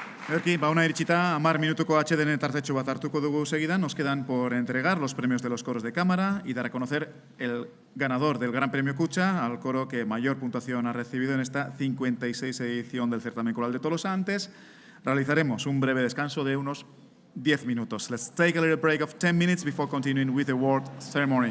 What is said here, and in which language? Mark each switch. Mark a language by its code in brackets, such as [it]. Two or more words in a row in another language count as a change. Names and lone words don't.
[eu] Erki, una iritsita, 10 minutuko HDN tartetxo bat hartuko dugu segidan. [es] Nos quedan por entregar los premios de los coros de cámara y dar a conocer el ganador del Gran Premio Cucha, al coro que mayor puntuación ha recibido en esta 56 edición del certamen coral de Tolosa. Antes, realizaremos un breve descanso de unos 10 minutos. [en] Let's take a little break of 10 minutes before continuing with the award ceremony.